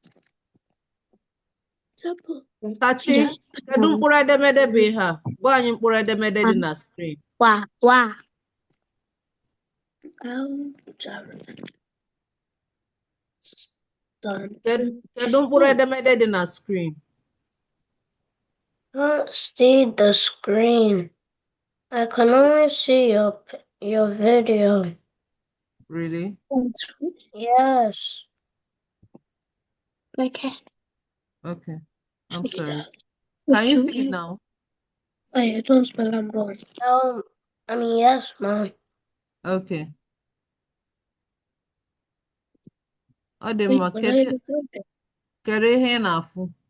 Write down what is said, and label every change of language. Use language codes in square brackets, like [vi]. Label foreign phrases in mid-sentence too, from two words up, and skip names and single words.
[ig] Kachi, kedu mkpụrụ edemede bụ ihe a? Gwa anyị mkpụrụ edemede dị na screen. Wa. Kedu mkpụrụ edemede dị na screen? [en] Can't see the screen. I can only see your video. Really? Yes. Okay. Okay. I'm sorry. Can you see it now? I don't spell I'm wrong. Yes, Mom. [ig] Okay. Ọ dị mma. Kedu ihe ị na-afụ?